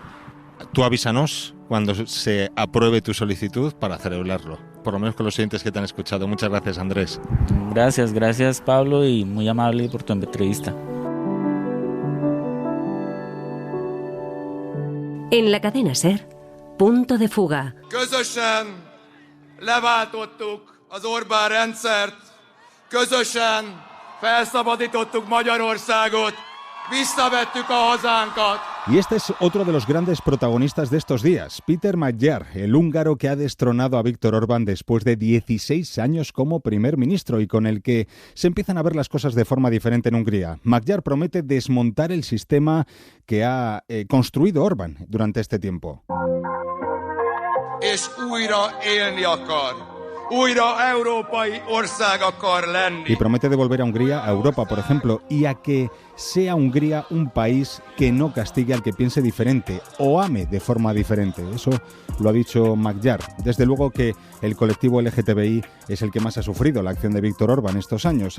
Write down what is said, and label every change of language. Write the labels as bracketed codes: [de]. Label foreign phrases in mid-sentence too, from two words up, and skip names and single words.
[es] Tú avísanos cuando se apruebe tu solicitud para celebrarlo, por lo menos con los oyentes que te han escuchado. Muchas gracias, Andrés. Gracias Pablo, y muy amable por tu entrevista. En la cadena SER, Punto de Fuga. [hu] Közösen leváltottuk az Orbán rendszert, közösen felszabadítottuk Magyarországot, visszavettük a hazánkat. [es] Y este es otro de los grandes protagonistas de estos días, Péter Magyar, el húngaro que ha destronado a Viktor Orbán después de 16 años como primer ministro y con el que se empiezan a ver las cosas de forma diferente en Hungría. Magyar promete desmontar el sistema que ha construido Orbán durante este tiempo. [hu] És újra élni akar. Újra európai ország akar lenni. [es] Y promete devolver a Hungría a Europa, por ejemplo, y a que sea Hungría un país que no castigue al que piense diferente o ame de forma diferente. Eso lo ha dicho Magyar. Desde luego que el colectivo LGTBI es el que más ha sufrido la acción de Viktor Orbán estos años.